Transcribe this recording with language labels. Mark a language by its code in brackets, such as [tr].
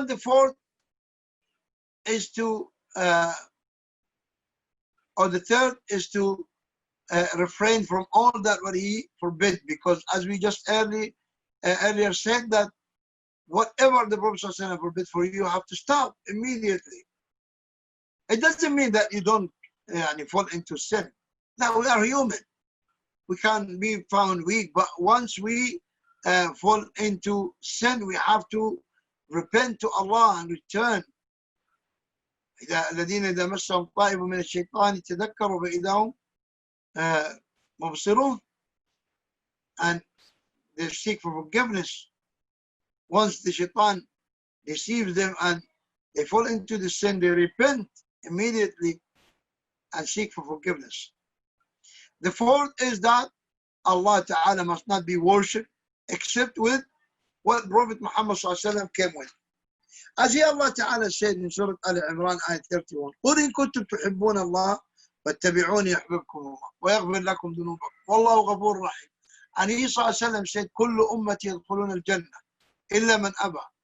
[en] And the fourth is to, or the third is to refrain from all that what he forbid, because as we just earlier said, that whatever the Prophet ﷺ forbid for you, you have to stop immediately. It doesn't mean that you don't fall into sin. No, we are human. We can be found weak, but once we fall into sin, we have to repent to Allah and return. [ar] الذين إذا مسهم طائف من الشيطان تذكروا فإذا هم مبصرون, [en] and they seek for forgiveness. Once the shaitan deceives them and they fall into the sin, they repent immediately and seek for forgiveness. The fourth is that Allah Ta'ala must not be worshipped except with what Prophet Muhammad ﷺ came with. As Allah Ta'ala said in Surah Al-Imran, ayat 31, [ar] قُلْ إِن كُنتُمْ تُحِبُّونَ اللَّهَ فَاتَّبِعُونِي يَحْبِبْكُمُ اللَّهُ وَيَغْفِرْ لَكُمْ ذُنُوبَكُمْ وَاللَّهُ غَفُورٌ رَحِيمٌ. [en] And he ﷺ said, [ar] كُلُّ أُمَّتِي يَدْخُلُونَ الْجَنَّةَ إِلَّا مَنْ أَبَى.